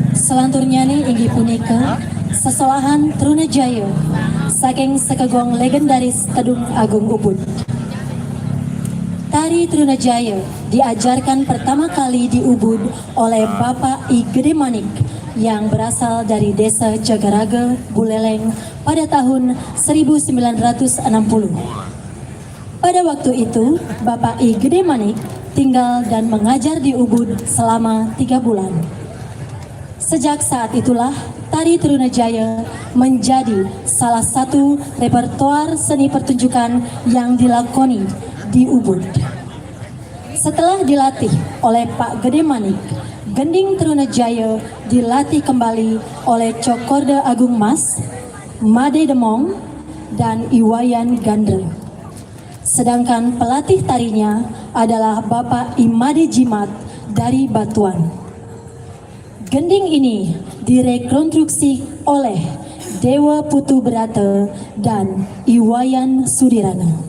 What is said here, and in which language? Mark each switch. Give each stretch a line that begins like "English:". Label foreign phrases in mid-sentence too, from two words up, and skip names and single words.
Balinese: Selanturnya nih inggih punika sesolahan Trunajaya saking sekegong legendaris Kedung Agung Ubud.
Indonesian: Tari Trunajaya diajarkan pertama kali di Ubud oleh Bapak I Gede Manik yang berasal dari desa Jagaraga, Buleleng pada tahun 1960. Pada waktu itu, Bapak I Gede Manik tinggal dan mengajar di Ubud selama 3 bulan. Sejak saat itulah, tari Trunajaya menjadi salah satu repertoar seni pertunjukan yang dilakoni di Ubud. Setelah dilatih oleh Pak Gede Manik, gending Trunajaya dilatih kembali oleh Cokorda Agung Mas, Made Demong, dan Iwayan Gandra. Sedangkan pelatih tarinya adalah Bapak Imade Jimat dari Batuan. Gending ini direkonstruksi oleh Dewa Putu Berata dan Iwayan Sudirana.